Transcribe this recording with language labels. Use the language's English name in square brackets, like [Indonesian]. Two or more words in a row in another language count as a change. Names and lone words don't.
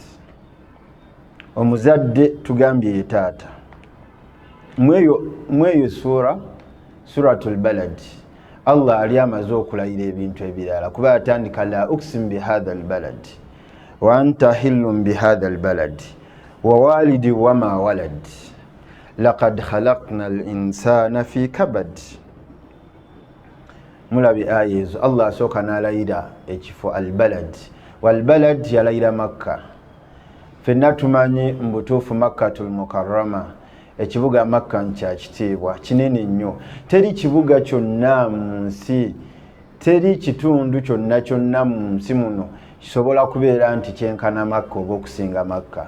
[Ganda] Omuzadde tugambye ye taata. [Arabic] Mweyo سورة البلد [Ganda] Allah ali amaze okulayira ebintu ebirala, kuba atandika [Arabic] لا أقسم بهذا البلد وأنت حل بهذا البلد ووالد وما ولد لقد خلقنا الإنسان في كبد. [Ganda] Mulabi aya ezo Allah asooka n'alayira ekifo albalad. Walbalad yalayira Makka. Ffenna tumanyi mu butuufu Makkatul Mukarrama, ekibuga Makka nkya kitiibwa kinene nnyo. Teri kibuga kyonna mu nsi, teri kitundu kyonna kyonna mu nsi muno kisobola kubeera nti kyenkana Makka oba okusinga Makka.